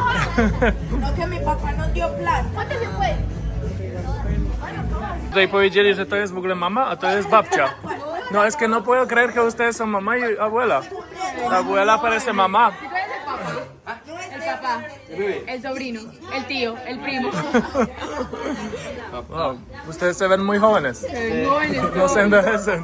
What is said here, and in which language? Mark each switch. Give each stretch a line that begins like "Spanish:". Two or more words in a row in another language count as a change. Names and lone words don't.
Spanish: No que mi papá nos dio plata. ¿Cuánto se fue?
Polish: Tutaj powiedzieli, że to jest w ogóle mama, a to jest babcia.
Spanish: No es que no puedo creer que ustedes son mamá y abuela. La abuela parece mamá. El papá, el sobrino, el tío, el primo. Wow, ustedes se ven muy jóvenes. Jóvenes, No se envejecen.